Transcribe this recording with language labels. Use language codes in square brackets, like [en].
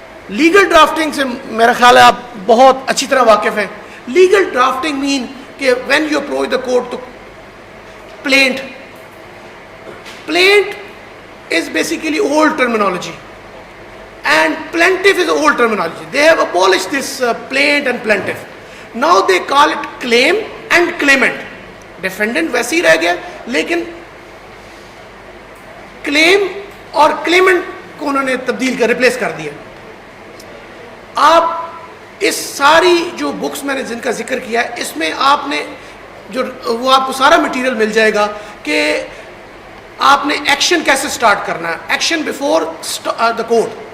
[ur] Legal drafting سے میرا خیال ہے آپ بہت اچھی طرح واقف ہیں. [en] Legal drafting مین کہ when you approach the court, تو plaint is basically old terminology and plaintiff is old terminology. They have abolished this plaint and plaintiff. Now they call it claim and claimant. [ur] Defendant ویسے ہی رہ گیا، لیکن claim اور claimant کو انہوں نے تبدیل کر ریپلیس کر دیا. آپ اس ساری جو بکس میں نے جن کا ذکر کیا ہے، اس میں آپ نے جو وہ آپ کو سارا مٹیریل مل جائے گا کہ آپ نے ایکشن کیسے سٹارٹ کرنا ہے، [en] Action before the court.